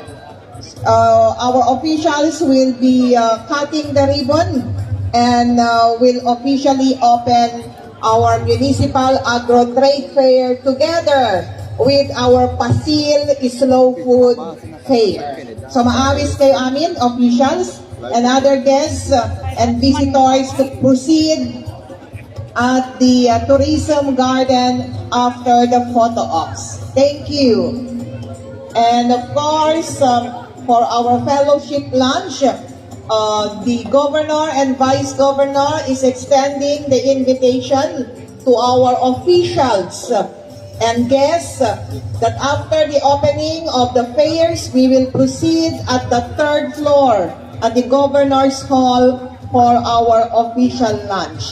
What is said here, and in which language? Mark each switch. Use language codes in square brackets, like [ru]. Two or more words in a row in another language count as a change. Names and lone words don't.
[en] Our officials will be cutting the ribbon and will officially open our municipal agro trade fair together with our Pasil Slow Food Fair. [ilo] So maawis kayo amin, [en] officials and other guests and visitors to proceed at the tourism garden after the photo ops. Thank you. And of course, for our fellowship lunch, the governor and vice governor is extending the invitation to our officials and guests that after the opening of the fairs, we will proceed at the 3rd floor at the governor's hall for our official lunch.